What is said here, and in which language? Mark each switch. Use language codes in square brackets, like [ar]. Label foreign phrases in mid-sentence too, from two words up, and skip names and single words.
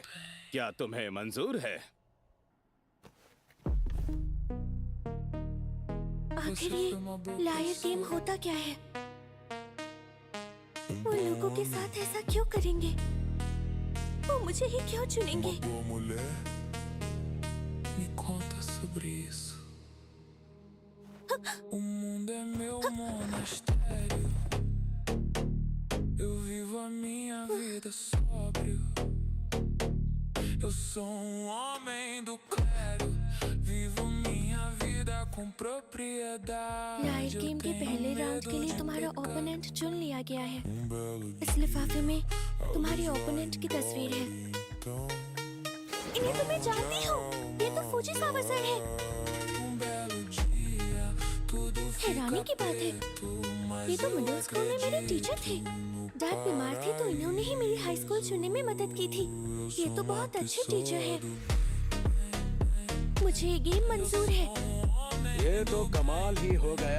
[hi] क्या तुम्हें मंजूर है? आखिर ये [en] liar game [hi] होता क्या है? वो लोगों के साथ ऐसा क्यों करेंगे? वो मुझे ही क्यों चुनेंगे? [pt] Uma boa mulher me conta sobre isso. O mundo é meu monastério. Eu vivo a minha vida sóbrio. Eu sou homem do clero. Vivo minha vida com propriedade. [en] liar game [hi] के पहले राउंड के लिए तुम्हारा ओपोनेंट चुन लिया गया है। Belo इस लिफाफे में तुम्हारे ओपोनेंट की तस्वीर है। इन्हें तो मैं जानती हूँ। ये तो फूजी सावर सर है। [pt] belo dia, tudo [hi] हैरानी की बात है, ये तो [en] middle school [hi] में मेरे टीचर थे। डैड बीमार थे तो इन्होंने ही मेरी [en] high school [hi] चुनने में मदद की थी। ये तो बहुत अच्छे टीचर हैं। मुझे ये गेम मंजूर है। ये तो कमाल ही हो गया।